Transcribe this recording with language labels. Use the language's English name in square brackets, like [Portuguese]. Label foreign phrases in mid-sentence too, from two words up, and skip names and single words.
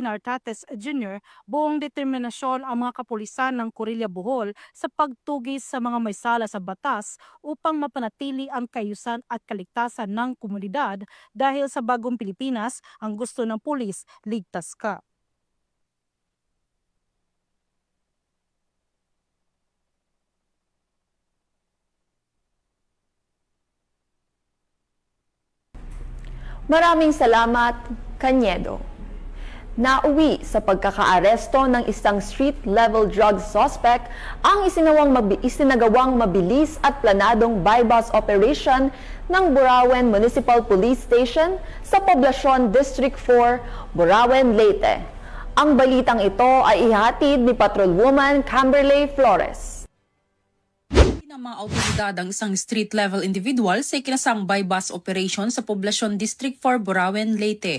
[Filipino] Nartates Jr., buong determinasyon ang mga kapulisan ng Corillia, Bohol sa pagtugis sa mga may sala sa batas upang mapanatili ang kaayusan at kaligtasan ng komunidad dahil sa bagong Pilipinas, ang gusto ng pulis, ligtas ka. Maraming salamat, Cañedo. Nauwi sa pagkakaaresto ng isang [English] street-level drug suspect [Filipino] ang isinagawang mabilis at planadong [English] buy-bus operation [Filipino] ng Burauen Municipal Police Station sa Poblacion District 4, Burauen, Leyte. Ang balitang ito ay ihatid ni Patrolwoman Camberley Flores. Ng mga autoridad ang isang [English] street-level individual [Filipino] sa ikinasang [English] buy-bus operation [Filipino] sa Poblacion District 4, Burauen, Leyte.